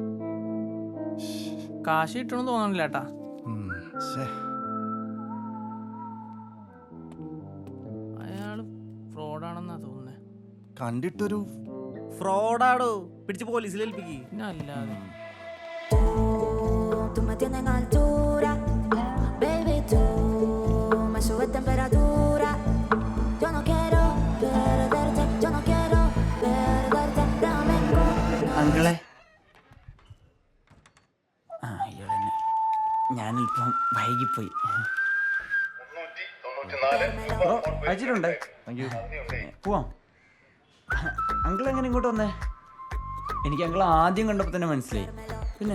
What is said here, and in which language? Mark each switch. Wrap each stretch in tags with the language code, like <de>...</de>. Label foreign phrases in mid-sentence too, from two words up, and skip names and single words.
<ml>കാശ് കിട്ടണമെന്ന് തോന്നണില്ല കേട്ടാ. അയാള് ഫ്രോഡാണെന്നാ തോന്നുന്നേ. കണ്ടിട്ടൊരു ഫ്രോഡാടോ, പിടിച്ച് പോലീസിൽ ഏൽപ്പിക്ക്. പിന്നെ അല്ലാതെ</ml> <es>Tú me tienes en altura, baby, tú me subes temperatura. Yo no quiero perderte, yo no quiero perderte, dame</es> <ml>അങ്കിളെ, ഇയാളെന്നെ ഞാനിപ്പം വൈകിപ്പോയി. അയച്ചിട്ടുണ്ട്. പോവാം. അങ്കിൾ എങ്ങനെ ഇങ്ങോട്ട് വന്നേ? എനിക്ക് അങ്കിൾ ആദ്യം കണ്ടപ്പോൾ തന്നെ മനസ്സിലായി.</ml>